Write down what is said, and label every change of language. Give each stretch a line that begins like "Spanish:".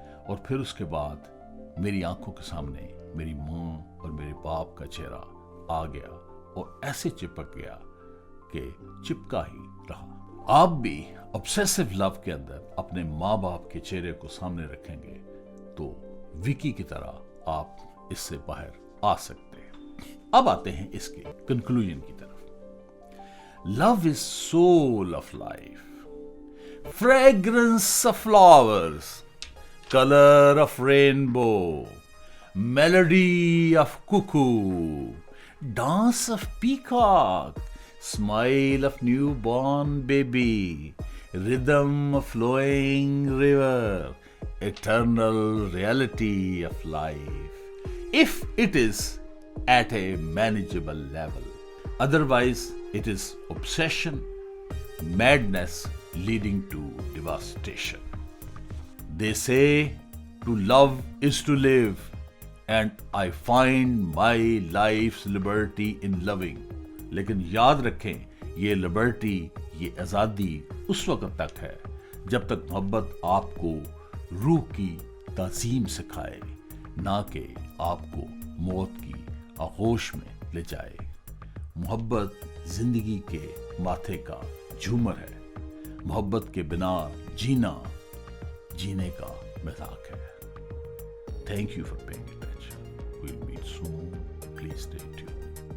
Hindi: और फिर उसके बाद मेरी आंखों के सामने मेरी माँ और मेरे बाप का चेहरा आ गया और ऐसे चिपक गया कि चिपका ही रहा। आप भी ऑब्सेसिव लव के अंदर अपने माँ बाप के चेहरे को सामने रखेंगे तो विकी की तरह आप इससे बाहर आ सकते हैं। अब आते हैं इसके कंक्लूजन की तरफ।
English: Love is soul of life, fragrance of flowers, color of rainbow, melody of cuckoo, dance of peacock, smile of newborn baby, rhythm of flowing river, eternal reality of life, if it is at a manageable level. Otherwise, it is obsession, madness leading to devastation. They say to love is to live, and I find my life's liberty in loving.
Hindi: लेकिन याद रखें ये liberty, ये आज़ादी उस वक्त तक है जब तक मोहब्बत आपको रूह की ताज़ीम सिखाए, ना कि आपको मौत की आगोश में ले जाए। मोहब्बत जिंदगी के माथे का झूमर है। मोहब्बत के बिना जीने का मजाक है।
English: Thank you for paying attention. We'll meet soon. Please stay tuned.